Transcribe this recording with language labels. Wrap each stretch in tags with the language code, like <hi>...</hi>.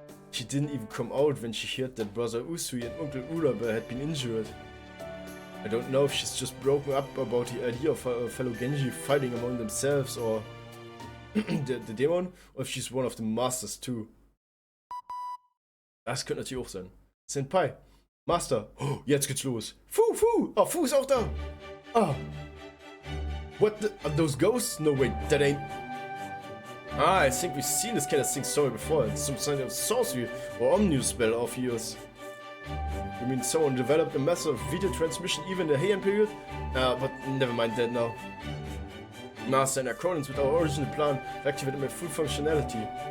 <en>She didn't even come out when she heard that Brother Usui and Uncle Urabe had been injured. I don't know if she's just broken up about the idea of her fellow Genji fighting among themselves or the demon, or if she's one of the masters too.</en> <de>Das könnte natürlich auch sein. Senpai, Master, oh, jetzt geht's los. Fu, oh, Fu ist auch da. Oh.</de> <en>What the, are those ghosts? No wait, that ain't... Ah, I think we've seen this kind of thing somewhere before. It's some kind of sorcery or omnibus spell of yours. You mean someone developed a method of video transmission even in the Heian period? But never mind that now. Master, in accordance with our original plan, I've activated my full functionality.</en>